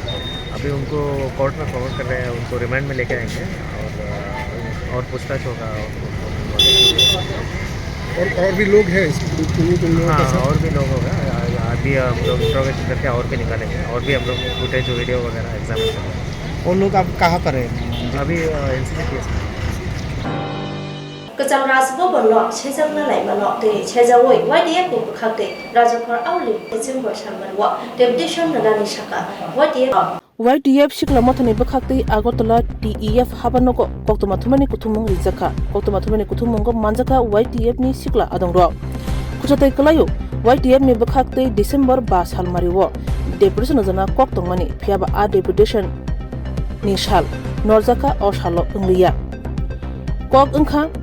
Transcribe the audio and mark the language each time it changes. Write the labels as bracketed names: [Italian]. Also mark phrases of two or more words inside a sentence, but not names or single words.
[Hindi] अभी उनको कोर्ट में फॉरवर्ड कर रहे हैं, उनको रिमांड में लेके आएंगे और पूछताछ होगा। और भी लोग हैं? हाँ, और भी लोग होगा। अभी हम लोग इंट्रोगेशन करके और भी निकालेंगे, और भी हम लोग [English] footage video [Hindi] वगैरह एग्जामिन करेंगे। और लोग आप कहाँ पर हैं अभी एनसीसी केस में [Kok Borok] Kecam rasbo bonlo sejak na lai mano te sejawoi YDF ni bukhakte rajakor auli December salmanwa deputation nagani saka YDF shikla mothani bukhakte agotala TEF habanogo koktoma thumani kuthumung rijaka koktoma thumani kuthumung manjaka YDF ni shikla adongro kuchatai kalayo YDF ni bukhakte December ba salmariwo deputation jana koktongmani phiaba a deputation ni sal norjaka o salo ungliya kok ungkha